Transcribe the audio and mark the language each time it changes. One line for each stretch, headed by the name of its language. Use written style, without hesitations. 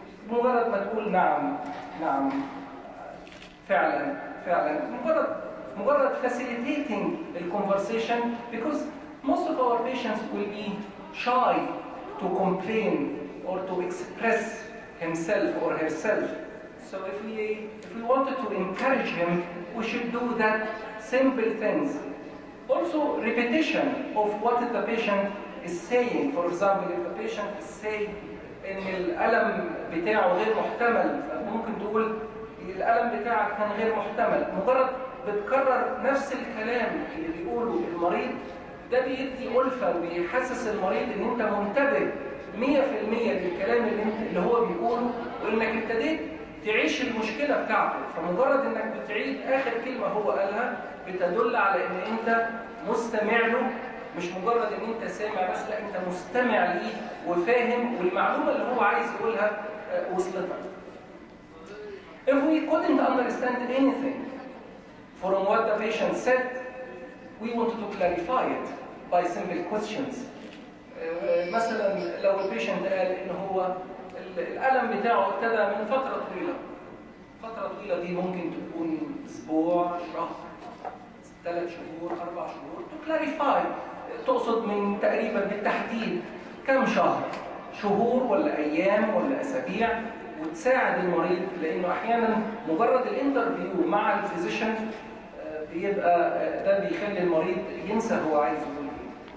Arabic: مجرد ما تقول نعم نعم فعلا فعلا، مجرد
English: facilitating the conversation, because most of our patients will be shy to complain or to express himself or herself. So if we wanted to encourage him, we should do that simple things. Also, repetition of what the patient is saying. For example, if the patient is saying
Arabic: إن الألم بتاعه غير محتمل، ممكن تقول الألم بتاعك كان غير محتمل. مجرد بتكرر نفس الكلام اللي بيقوله المريض، ده بيدي ألفة وبيحسس المريض إن أنت منتبه 100% للكلام اللي هو بيقوله، وإنك ابتديت تعيش المشكلة بتاعته. فمجرد إنك بتعيد آخر كلمة هو قالها بتدل على إن أنت مستمع له، مش مجرد إن أنت سامع بس، لا أنت مستمع ليه وفاهم، والمعلومة اللي هو عايز يقولها وصلتك.
English: If we couldn't understand anything from what the patient said, we wanted to clarify it by simple questions.
Arabic: مثلا لو البيشنت قال إن هو الألم بتاعه ابتدى من فترة طويلة. فترة طويلة دي ممكن تكون أسبوع، شهر، 3 شهور، 4 شهور.
English: To clarify،
Arabic: تقصد من تقريبا بالتحديد كم شهر؟ شهور ولا أيام ولا أسابيع؟ وتساعد المريض، لأنه أحيانا مجرد الانترفيو مع الفيزيشن بيبقى ده بيخلي المريض ينسى هو عايز يقول إيه.